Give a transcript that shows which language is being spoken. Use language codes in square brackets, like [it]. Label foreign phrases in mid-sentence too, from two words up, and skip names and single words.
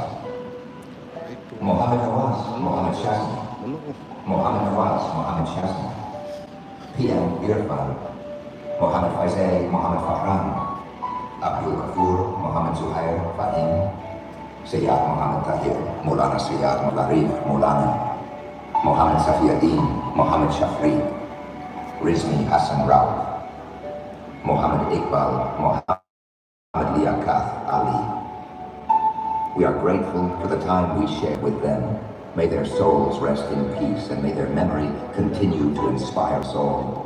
[en] Mohammed Nawaz, Mohammed Shazni, Mohammed Nawaz, Mohammed Shazni, PM Irfan, Mohammed Faisal, Mohammed Fahran, Abdul Kafur, Mohammed Zuhair, Fahim, Sayyid Mohammed Tahir, Maulana Sayyid Mularif, Maulana, Mohammed Safiuddin, Mohammed Shafri, Rizmi Hassan Rao, Mohammed Iqbal, Mohammed Liaquat Ali. We are grateful for the time we shared with them. May their souls rest in peace and may their memory continue to inspire us all.